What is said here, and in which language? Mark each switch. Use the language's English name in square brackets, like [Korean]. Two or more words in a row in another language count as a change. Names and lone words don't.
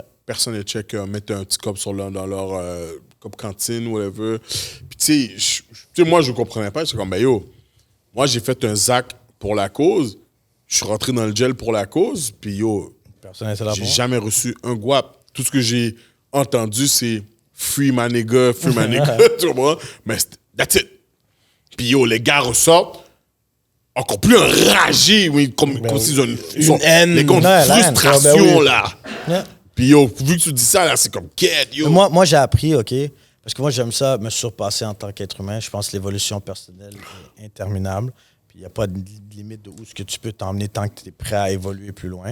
[French] Personne ne les check, mettre un petit cop dans leur cop cantine, whatever. Puis, tu sais, moi, je ne comprenais pas. Je suis comme, ben yo, moi, j'ai fait un ZAC pour la cause. Je suis rentré dans le gel pour la cause. Puis, yo, Personne n'était là j'ai pour. jamais reçu un guap. Tout ce que j'ai entendu, c'est [English] free my nigga, [French] tu vois. [English] Mais that's it. [French] Puis yo, les gars ressortent encore plus enragés, oui, comme s'ils ont une haine. les gars ont une Ouais, la haine. frustration, Ah, ben oui. là. Yeah. Puis yo, vu que tu dis ça, là, c'est comme, quête, yo. Moi, j'ai appris, OK, parce que moi, j'aime ça, me surpasser en tant qu'être humain. Je pense que l'évolution personnelle est interminable. Puis il n'y a pas de limite de où ce que tu peux t'emmener tant que tu es prêt à évoluer plus loin.